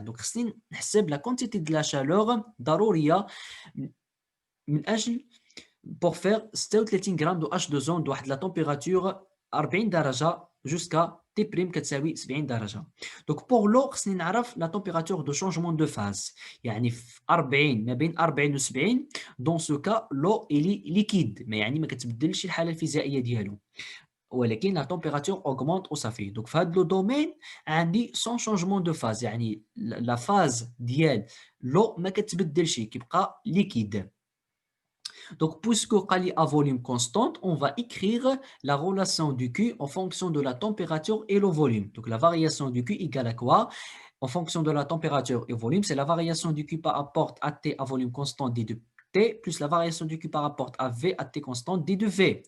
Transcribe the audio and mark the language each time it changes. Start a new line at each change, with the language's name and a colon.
French: Donc,
Arabic: خصني نحسب
French: la quantité de la chaleur
Arabic: ضرورية من أجل
French: pour faire 36 grammes de H2O de واحد la température 40 درجة jusqu'à T'
Arabic: كتساوي
French: 70 درجة. Donc pour l'eau
Arabic: خصني نعرف
French: la température de changement de phase.
Arabic: يعني في 40 ما بين 40 و 70
French: dans ce cas l'eau elle est liquide
Arabic: ما يعني ما كتبدلش الحالة الفيزيائية ديالو. ولكن
French: la température augmente
Arabic: وصافي. Donc في هذا لو دومين عندي
French: sans changement de phase
Arabic: يعني la phase ديال l'eau ما كتبدلش كيبقى liquide.
French: Donc, puisque Kali a volume constante, on va écrire la relation du Q en fonction de la température et le volume. Donc, la variation du Q égale à quoi? En fonction de la température et volume, c'est la variation du Q par rapport à T à volume constant d de T plus la variation du Q par rapport à V à T constant d de V.